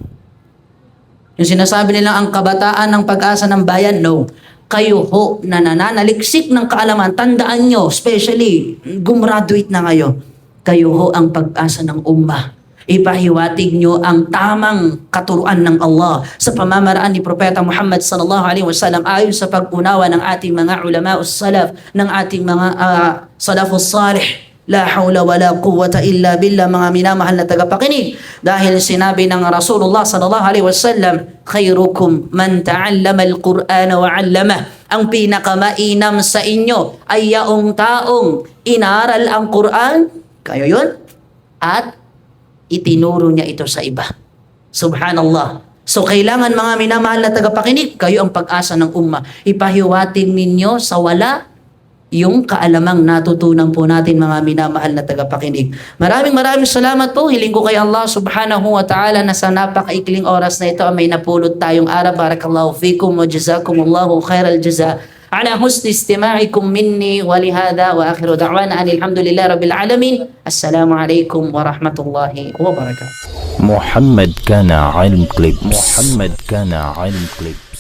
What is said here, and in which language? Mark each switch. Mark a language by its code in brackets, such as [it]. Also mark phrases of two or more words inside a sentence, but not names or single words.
[tl] Yung sinasabi nilang ang kabataan ng pag-asa ng bayan, no. Kayo ho na nananaliksik ng kaalaman, tandaan nyo, especially, gumraduate na kayo. Kayo ho ang pag-asa ng ummah. Ipahiwatig nyo ang tamang katuruan ng Allah sa pamamaraan ni Propeta Muhammad [ar] صلى الله عليه وسلم [tl] ayon sa pag-unawa ng ating mga ulama salaf, ng ating mga [ar] السلف الصالح. لا حول ولا قوة إلا بالله, [tl] mga minamahal na tagapakinig. Dahil sinabi ng Rasulullah [ar] صلى الله عليه وسلم, خيركم من تعلم القرآن وعلمه. [tl] Ang pinakamainam sa inyo ay yaong taong inaral ang Quran, kayo yun, at itinuro niya ito sa iba. Subhanallah. So kailangan, mga minamahal na tagapakinig, kayo ang pag-asa ng ummah. Ipahiwatig ninyo sa wala yung kaalamang natutunan po natin, mga minamahal na tagapakinig. Maraming salamat po. Hiling ko kay Allah [ar] سبحانه وتعالى [tl] na sa napakaikling oras na ito may napulot tayong araw. [ar] بارك الله فيكم وجزاكم الله خير الجزاء على حسن استماعكم مني ولهذا وآخر دعوانا أن الحمد لله رب العالمين. السلام عليكم ورحمة الله وبركاته. محمد كان علم كليبس.